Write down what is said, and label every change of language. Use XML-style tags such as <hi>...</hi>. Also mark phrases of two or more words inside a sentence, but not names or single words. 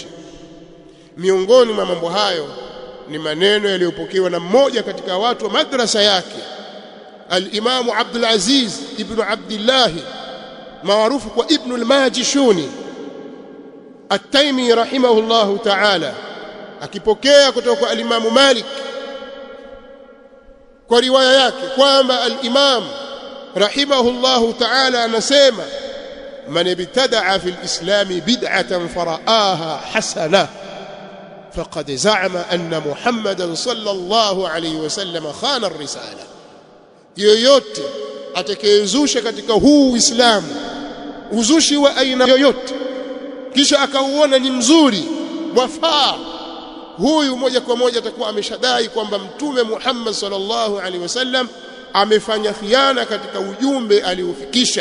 <sw>Miongoni mwa mambo hayo ni maneno yaliyopokewa na mmoja katika watu wa madrasa yake, al-Imam Abdul Aziz ibn Abdullah maarufu kwa Ibn al-Majishuni At-Taymi</sw> <ar>رحمه الله تعالى,</ar> <sw>akipokea kutoka kwa al-Imam Malik kwa riwaya yake kwamba</sw> <ar>الإمام رحمه الله ta'ala anasema من ابتدع في الإسلام بدعة فرآها حسنة فقد زعم أن محمدا صلى الله عليه وسلم خان الرسالة,</ar> <sw>yoyote atakayezusha katika huu Uislamu uzushi wa aina yoyote kisha akauona ni mzuri wafaa, huyu moja kwa moja atakuwa ameshadai kwamba Mtume Muhammad</sw> <ar>صلى الله عليه وسلم</ar> <sw>amefanya khiana katika ujumbe aliofikisha.</sw>